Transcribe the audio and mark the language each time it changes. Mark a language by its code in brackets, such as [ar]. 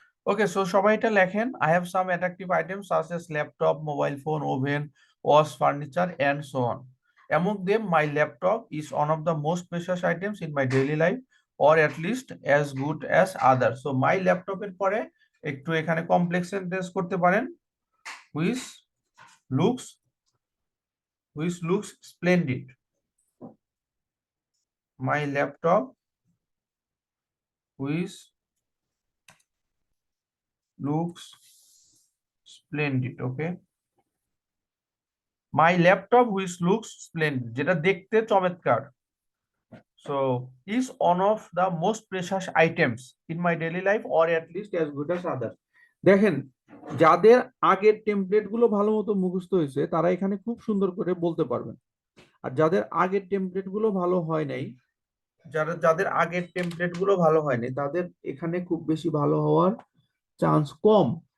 [en] okay, so [bn] সবাই এটা লেখেন। [en] I have some attractive items such as laptop, mobile phone, oven, wash, furniture and so on. Among them, my laptop is one of the most precious items in my daily life, or at least as good as others. So my laptop [bn] এর পরে একটু এখানে complex sentence করতে পারেন, [en] which looks splendid. My laptop which looks splendid. Okay, my laptop which looks splendid, [bn] যেটা দেখতে চমৎকার, [en] so is one of the most precious items in my daily life, or at least as good as others. [bn] দেখেন, যাদের আগের template গুলো ভালো মতো মুখস্থ হয়েছে তারা এখানে খুব সুন্দর করে বলতে পারবেন, আর যাদের আগের টেমপ্লেট গুলো ভালো হয় নাই, যাদের আগের টেমপ্লেট গুলো ভালো হয়নি, তাদের এখানে খুব বেশি ভালো হওয়ার চান্স কম।